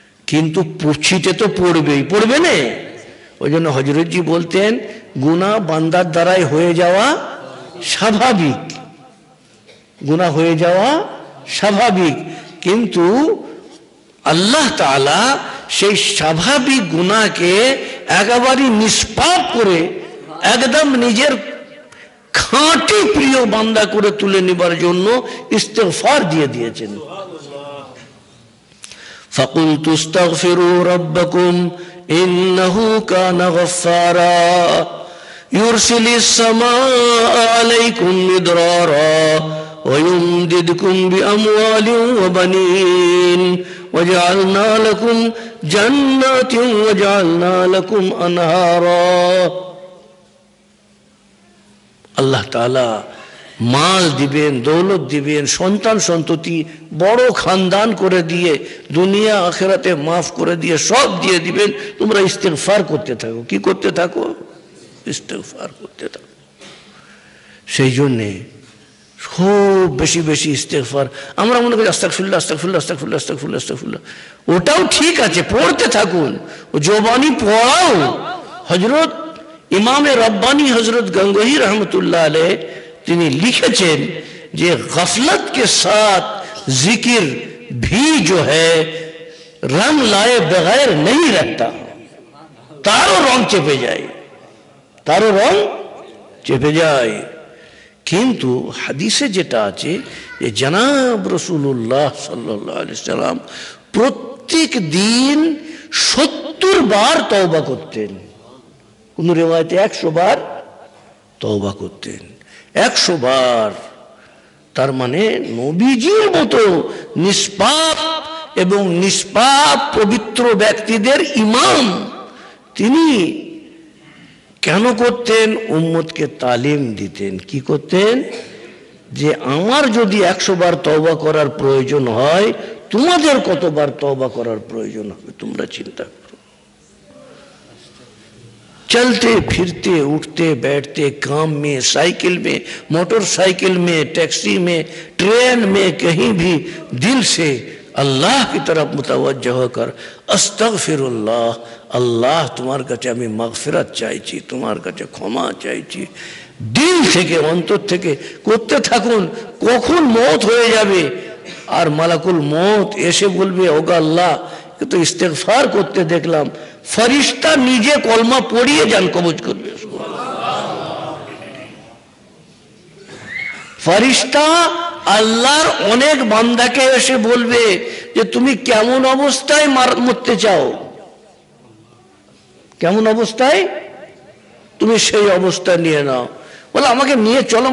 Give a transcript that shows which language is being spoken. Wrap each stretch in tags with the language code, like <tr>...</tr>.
<bn>কিন্তু ছিটে তো পড়বেই, পড়বে না। ওই জন্য হযরতজি বলতেন গুনাহ বান্দার দ্বারাই হয়ে যাওয়া স্বাভাবিক, গুনাহ হয়ে যাওয়া স্বাভাবিক, কিন্তু আল্লাহ তাআলা সেই স্বাভাবিক গুনাহকে একেবারে নিষ্পাপ করে একদম নিজের খাঁটি প্রিয় বান্দা করে তুলে নেবার জন্য ইস্তিগফার দিয়ে দিয়েছেন।</bn> <ar>فقلت استغفروا ربكم إنه كان غفارا يرسل السماء عليكم مدرارا ويمددكم بأموال وبنين وجعلنا لكم جنات وجعلنا لكم أنهارا।</ar> <bn>আল্লাহ তাআলা মাল দিবেন, দৌলত দিবেন, সন্তান সন্ততি বড় খানদান করে দিয়ে দুনিয়া আখিরাতে মাফ করে দিয়ে সব দিয়ে দিবেন। তোমরা ইস্তেগফার করতে থাকো। কি করতে থাকো? ইস্তেগফার করতে থাকো। সেই জন্যে খুব বেশি বেশি ইস্তেগফার। আমরা মনে করি আস্তাগফিরুল্লাহ আস্তাগফিরুল্লাহ আস্তাগফিরুল্লাহ আস্তাগফিরুল্লাহ আস্তাগফিরুল্লাহ, ওটাও ঠিক আছে, পড়তে থাকুন, ও জবানি পড়াও। হযরত ইমামে রব্বানি হযরত গঙ্গোহী रहमतुल्लाह अलैह তিনি লিখেছেন যে গফলত</bn> <hi>के साथ जिक्र भी जो है रंग लाए बगैर नहीं रहता।</hi> <bn>তারও রং চেপে যায়, তারও রং চেপে যায়। কিন্তু হাদিসে যেটা আছে যে জনাব রাসূলুল্লাহ সাল্লাল্লাহু আলাইহি সাল্লাম প্রত্যেক দিন 70 বার তওবা করতেন। কোন রিওয়ায়াতে 100 বার তওবা করতেন। 100 বার, তার মানে নবীজির মতো নিষ্পাপ এবং নিষ্পাপ পবিত্র ব্যক্তিদের ইমাম তিনি কেন করতেন? উম্মতকে তালিম দিতেন। কি করতেন? যে আমার যদি 100 বার তওবা করার প্রয়োজন হয়, তোমাদের কতবার তওবা করার প্রয়োজন হবে তোমরা চিন্তা করো।</bn> <hi>चलते फिरते उठते बैठते काम में, साइकिल में, मोटरसाइकिल में, टैक्सी में, ट्रेन में, कहीं भी दिल से अल्लाह की तरफ मुतवज्जह होकर अस्तगफिरुल्लाह, अल्लाह तुम्हारे काছে</hi> <bn>আমি মাগফিরাত চাইছি, তোমার কাছে ক্ষমা চাইছি, দিল থেকে অন্তর থেকে করতে থাকুন। কখন মওত হয়ে যাবে আর মালাকুল মওত এসে বলবে ওগো আল্লাহ তো ইস্তেগফার করতে দেখলাম, ফেরেশতা নিজে কলমা পড়িয়ে জান কবজ করবে। ফেরেশতা আল্লাহর অনেক বান্দাকে এসে বলবে যে তুমি কেমন অবস্থায় মরতে চাও, কেমন অবস্থায়, তুমি সেই অবস্থা নিয়ে নাও। বলে আমাকে নিয়ে চলো।</bn>